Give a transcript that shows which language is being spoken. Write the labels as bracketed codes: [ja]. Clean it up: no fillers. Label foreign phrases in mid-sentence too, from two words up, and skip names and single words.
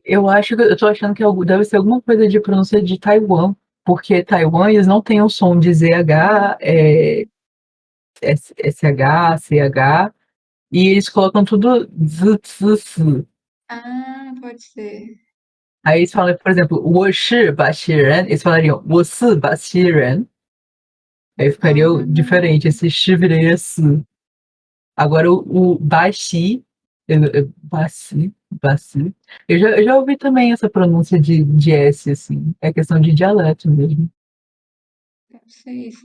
[pt] Eu tô achando que deve ser alguma coisa de pronúncia de Taiwan. Porque Taiwan, eles não têm o som de ZH, SH, CH, e eles colocam tudo z, z, z. Ah, pode ser. Aí eles falam, por exemplo, [zh] 我是巴西人, [pt] eles falariam [zh] 我是巴西人. [pt] Aí ficaria Ah, diferente, esse shi viraria si. Agora o Baxi Baci, baci. Eu já ouvi também essa pronúncia de S, assim. É questão de dialeto mesmo. Deve ser isso.